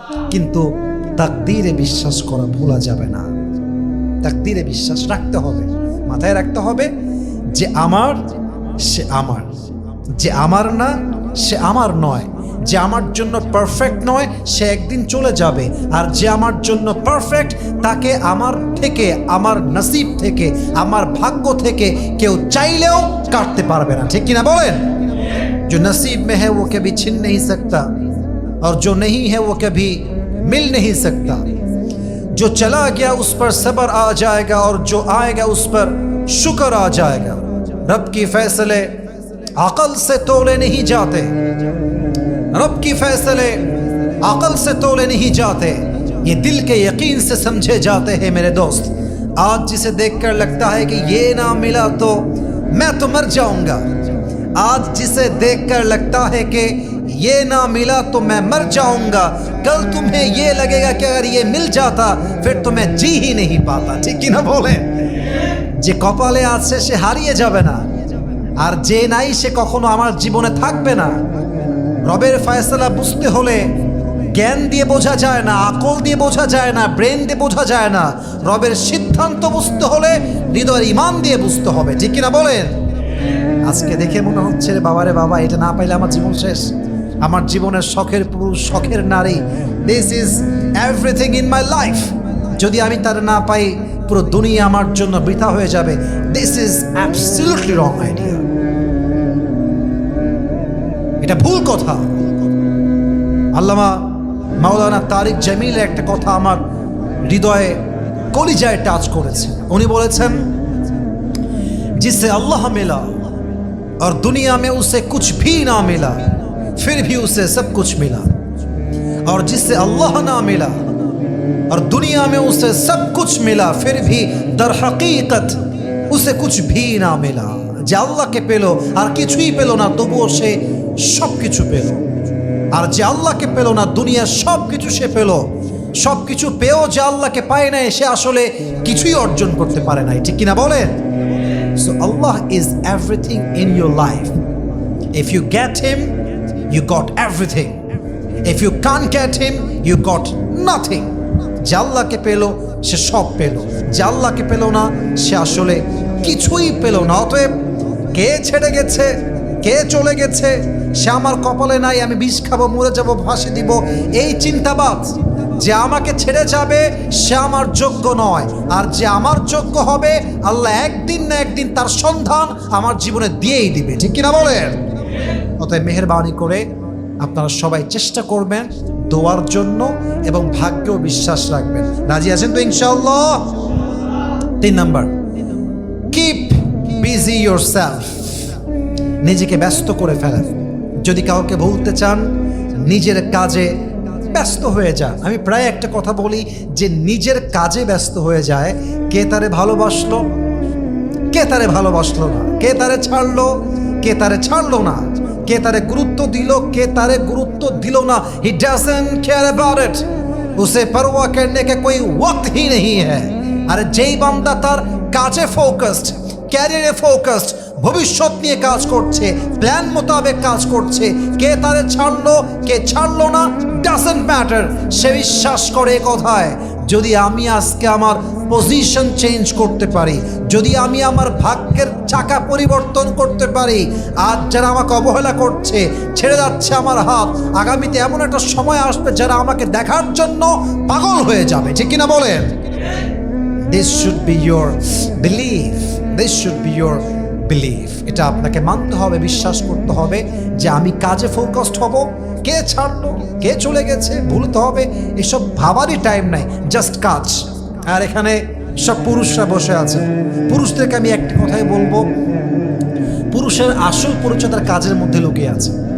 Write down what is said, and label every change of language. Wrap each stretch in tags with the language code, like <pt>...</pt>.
<bn>কিন্তু তাকদীরে বিশ্বাস করা ভোলা যাবে না। তাকদীরে বিশ্বাস রাখতে হবে, মাথায় রাখতে হবে যে আমার সে আমার, যে আমার না সে আমার নয়, যে আমার জন্য পারফেক্ট নয় সে একদিন চলে যাবে, আর যে আমার জন্য পারফেক্ট তাকে আমার থেকে, আমার নসিব থেকে, আমার ভাগ্য থেকে কেউ চাইলেও কাটতে পারবে না। ঠিক কিনা বলেন?</bn> <hi>जो नसीब में है वो कभी छिन नहीं सकता और जो नहीं है वो कभी मिल नहीं सकता। जो चला गया उस पर सब्र आ जाएगा और जो आएगा उस पर शुक्र आ जाएगा। रब की फैसले अकल से तोले नहीं जाते, रब की फैसले अकल से तोले नहीं जाते, ये दिल के यकीन से समझे जाते हैं मेरे दोस्त। आज जिसे देखकर लगता है कि ये ना मिला तो मैं तो मर जाऊंगा, आज जिसे देखकर लगता है कि ये ना मिला तो मैं मर जाऊंगा, कल तुम्हें ये लगेगा कि अगर ये मिल जाता फिर तो मैं जी ही नहीं पाता। ठीक कि ना बोले?</hi> <bn>যে কপালে আছে সে হারিয়ে যাবে না, আর যে নাই সে কখনো আমার জীবনে থাকবে না। রবের ফয়সালা বুঝতে হলে জ্ঞান দিয়ে বোঝা যায় না, আকল দিয়ে বোঝা যায় না, ব্রেন দিয়ে বোঝা যায় না। রবের সিদ্ধান্ত বুঝতে হলে হৃদয়ের ঈমান দিয়ে বুঝতে হবে। ঠিক কিনা বলেন? আজকে দেখে মনে হচ্ছে রে বাবা, রে বাবা, এটা না পাইলে আমার জীবন শেষ, আমার জীবনের শখের পুরুষ, শখের নারী,</bn> <en>this is everything in my life,</en> <bn>যদি আমি তার না পাই পুরো দুনিয়া আমার জন্য বৃথা হয়ে যাবে।</bn> <en>this is absolutely wrong idea,</en> <bn>এটা ভুল কথা। আল্লামা মাওলানা তারিক জামিল একটা কথা আমার হৃদয়ে কলিজায় টাচ করেছে। উনি বলেছেন,</bn> <hi>जिससे अल्लाह मिला और दुनिया में उसे कुछ भी ना मिला फिर भी उसे सब कुछ मिला, और जिससे अल्लाह ना मिला और दुनिया में उसे सब कुछ मिला फिर भी दर हकीकत उसे कुछ भी ना मिला।</hi> <bn>যে আল্লাহকে পেল আর কিছুই পেল না, তবুও সে সব কিছু পেল। আর যে আল্লাহকে পেল না, দুনিয়ার সব কিছু সে পেল। সব কিছু পেয়েও যে আল্লাহকে পায় নাই, সে আসলে কিছুই অর্জন করতে পারে নাই। ঠিক কিনা বলেন?</bn> <en>So Allah is everything in your life. If you get Him, you got everything. If you can't get Him, you got nothing.</en> <bn>যে আল্লাহকে পেল সে সব পেল, যে আল্লাহকে পেল না সে আসলে কিছুই পেল না। অতএব কে ছেড়ে গেছে, কে চলে গেছে, সে আমার কপালে নাই, আমি বিষ খাবো, মরে যাবো, ফাঁসি দিব, এই চিন্তাবাদ যে আমাকে ছেড়ে যাবে সে আমার যোগ্য নয়, আর যে আমার যোগ্য হবে আল্লাহ একদিন না একদিন তার সন্ধান আমার জীবনে দিয়েই দিবে, ঠিক কিনা বলেন? অতএব মেহেরবানি করে আপনারা সবাই চেষ্টা করবেন দোয়ার জন্য এবং ভাগ্যেও বিশ্বাস রাখবেন। রাজি আছেন তো ইনশাআল্লাহ? 3 নাম্বার,</bn> <en>Keep busy yourself.</en> <bn>নিজেকে ব্যস্ত করে ফেলেন। যদি কাউকে বলতে চান নিজের কাজে ব্যস্ত হয়ে যান। আমি প্রায় একটা কথা বলি যে নিজের কাজে ব্যস্ত হয়ে যায়, কে তারে ভালোবাসলো, কে তারে ভালোবাসলো না, কে তারে ছাড়লো, কে তারে ছাড়লো না, কে তারে গুরুত্ব দিল, কে তারে গুরুত্ব দিল না।</bn> <en>he doesn't care about it,</en> <hi>use परवाह करने का कोई वक्त ही नहीं है।</hi> <bn>আর যেই বান্দা তার কাজে ফোকাসড, ক্যারিয়ারে ফোকাসড, ভবিষ্যৎ নিয়ে কাজ করছে, প্ল্যান মোতাবেক কাজ করছে, কে তারে ছাড়লো কে ছাড়লো না ডাজন্ট ম্যাটার। সে বিশ্বাস করে কথায়, যদি আমি আজকে আমার পজিশন চেঞ্জ করতে পারি, যদি আমি আমার ভাগ্যের চাকা পরিবর্তন করতে পারি, আজ যারা আমাকে অবহেলা করছে, ছেড়ে যাচ্ছে আমার হাত, আগামীতে এমন একটা সময় আসবে যারা আমাকে দেখার জন্য পাগল হয়ে যাবে, ঠিক কিনা বলেন?</bn> <en>This should be your belief. This should be your belief.</en> <bn>এটা আপনাকে মানতে হবে, বিশ্বাস করতে হবে যে আমি কাজে ফোকাসড হব। কে ছাড়লো, কে চলে গেছে ভুলতে হবে, এসব ভাবারই টাইম নাই, জাস্ট কাজ। আর এখানে সব পুরুষরা বসে আছে, পুরুষদেরকে আমি একটা কথাই বলবো, পুরুষের আসল পরিচয় তার কাজের মধ্যে লুকিয়ে আছে।</bn>